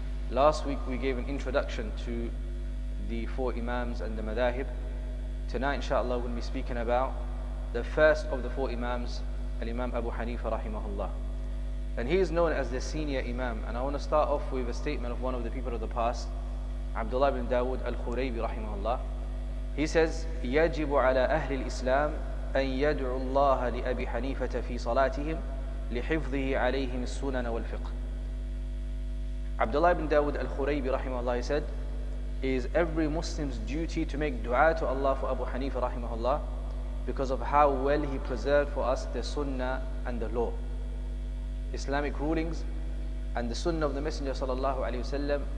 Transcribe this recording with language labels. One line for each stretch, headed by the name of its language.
English: Last week we gave an introduction to the four Imams and the Madahib. Tonight inshallah we'll be speaking about the first of the four Imams, Al-Imam Abu Hanifah rahimahullah. And he is known as the senior Imam. And I want to start off with a statement of one of the people of the past, Abdullah ibn Dawood al-Khuraybi rahimahullah. He says,
Arabic: يجب على أهل الإسلام أن يدعو الله لأبي حنيفة في صلاتهم لحفظه عليهم السنن والفقه.
English: Abdullah ibn Dawood al-Khuraybi rahimahullah, he said, it is every Muslim's duty to make dua to Allah for Abu Hanifah rahimahullah because of how well he preserved for us the sunnah and the law, Islamic rulings and the sunnah of the Messenger sallallahu alayhi wasallam.